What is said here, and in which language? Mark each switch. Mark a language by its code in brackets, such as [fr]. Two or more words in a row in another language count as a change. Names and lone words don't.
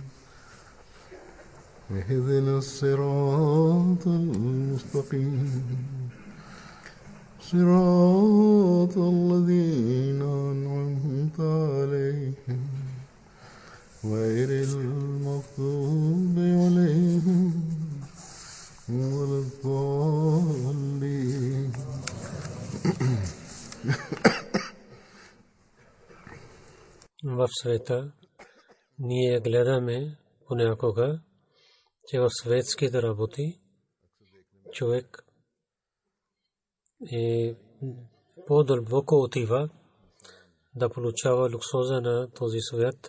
[ar] اهدنا الصراط المستقيم صراط الذين أنعمت عليهم غير المغضوب عليهم ولا الضالين. [bg] В света ние гледаме понякога, че в светските работи човек е по-дълбоко отива да получава луксоза на този свят.